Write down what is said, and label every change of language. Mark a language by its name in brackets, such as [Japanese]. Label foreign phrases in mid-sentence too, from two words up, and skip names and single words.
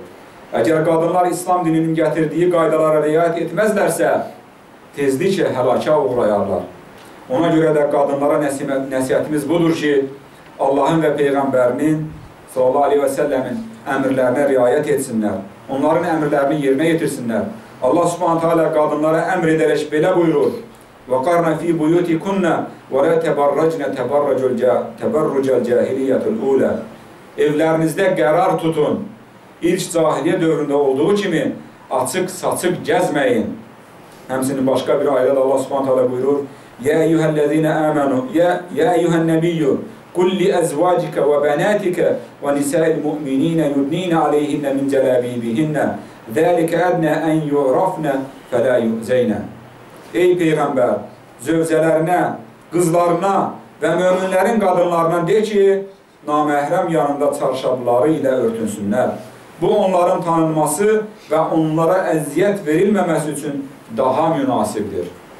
[Azerbaijani] Əgər qadınlar İslam dininin gətirdiyi qaydalara riayət etməzlərsə, tezliklə həlaka uğrayarlar. Ona görə də qadınlara nəsihətimiz budur ki, Allahın və Peyğəmbərinin [Arabic] صلى الله عليه وسلم [Azerbaijani] əmrlərinə riayət etsinlər. Onların əmrlərini yerinə yetirsinlər. Allah [Arabic] سبحانه تعالى [Azerbaijani] qadınlara əmr edərək belə buyurur: [Arabic] وَقَرْنَ فِي بُيُوتِكُنَّ وَلَا تَبَرَّجْنَ تَبَرُّجَ الْجَاهِلِيَّةُ الْأُولَى [Azerbaijani] Evlərinizdə qərar tutun. İlk cahiliyyə dövründə olduğu kimi açıq-saçıq gəzməyin. Həmçinin başqa bir ayədə Allah [Arabic] سبحانه تعالى [Azerbaijani] buyurur: [Arabic] يَا أَيُّهَا الَّذِينَ آمَنُوا يَا أَيُّهَا النَّبِيُّ قُلْ لِأَزْوَاجِكَ وَبَنَاتِكَ وَنِسَاءِ الْمُؤْمِنِينَ يُدْنِينَ عَلَيْهِنَّ مِنْ جَلَابِيبِهِنَّ ذَلِكَ أَدْنَى أَنْ يُعْرَفْنَ فَلَا يُؤْذَيْنَ [Azerbaijani] Ey Peyğəmbər, zövcələrinə, qızlarına və möminlərin qadınlarına de ki, naməhrəm yanında çarşabları ilə örtünsünlər. Bu, onların tanınması və onlara əziyyət verilməməsi üçün daha münasibdir.